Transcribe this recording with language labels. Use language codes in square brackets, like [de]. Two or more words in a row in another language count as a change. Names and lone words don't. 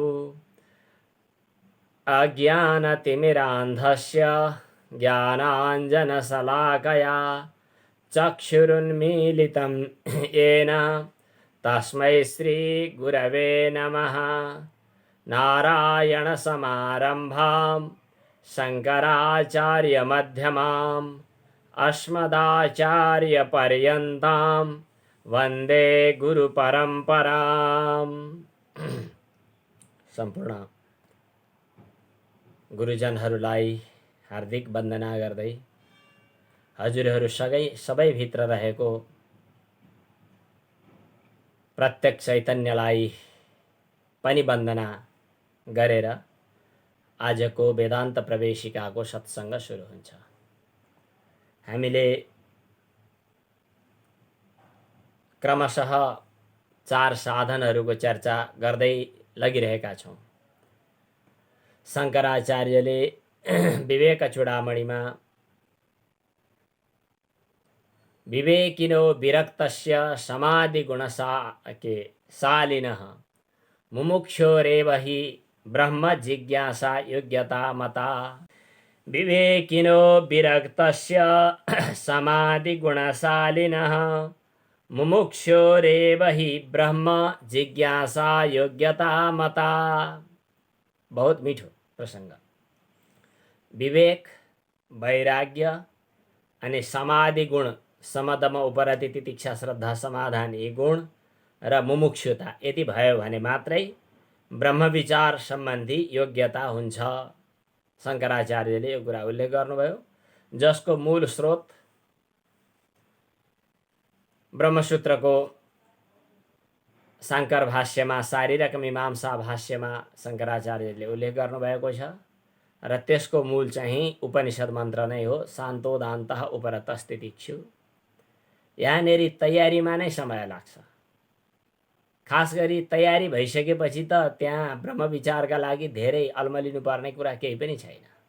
[sa] अज्ञानतिमिरान्धस्य ज्ञानाञ्जनशलाकया चक्षुरुन्मीलितं येन तस्मै श्रीगुरवे नमः नारायणसमारम्भां शङ्कराचार्यमध्यमाम् अस्मदाचार्यपर्यन्तां वन्दे गुरुपरम्पराम् [ne] सम्पूर्ण गुरुजनहरूलाई हार्दिक वन्दना गर्दै हजुरहरू सबैभित्र रहेको प्रत्यक्ष चैतन्यलाई पनि वन्दना गरेर आजको वेदान्त प्रवेशिकाको सत्सङ्ग सुरु हुन्छ। हामीले क्रमशः चार साधनहरूको चर्चा गर्दै लगिरहेका छौँ। शङ्कराचार्यले विवेक चूडामणिमा [sa] विवेकिनो विरक्तस्य समाधिगुणशालिनः मुमुक्षोरेव हि ब्रह्म जिज्ञासा योग्यता मता विवेकिनो विरक्तस्य समाधिगुणशालिनः मुमुक्षोरेव हि ब्रह्म जिज्ञासा योग्यता मता। [ne] बहुत मीठो प्रसंग। विवेक, वैराग्य अनि समाधि गुण, समदम उपरति तितिक्षा श्रद्धा समाधान यी गुण र मुमुक्षुता यति भयो भने मात्रै ब्रह्म विचार सम्बन्धी योग्यता हुन्छ। शङ्कराचार्यले यो कुरा उल्लेख गर्नुभयो, जसको मूल स्रोत ब्रह्मसूत्रको शाङ्कर भाष्यमा शारीरक मीमांसा भाष्यमा शङ्कराचार्यले उल्लेख गर्नुभएको छ र त्यसको मूल चाहिँ उपनिषद मन्त्र नै हो, [sa] शान्तोदान्तः उपरतस्थितिक्षु। [ne] यहाँनेरि तयारीमा नै समय लाग्छ। खास गरी तयारी भइसकेपछि त त्यहाँ ब्रह्मविचारका लागि धेरै अल्मलिनु पर्ने कुरा केही पनि छैन।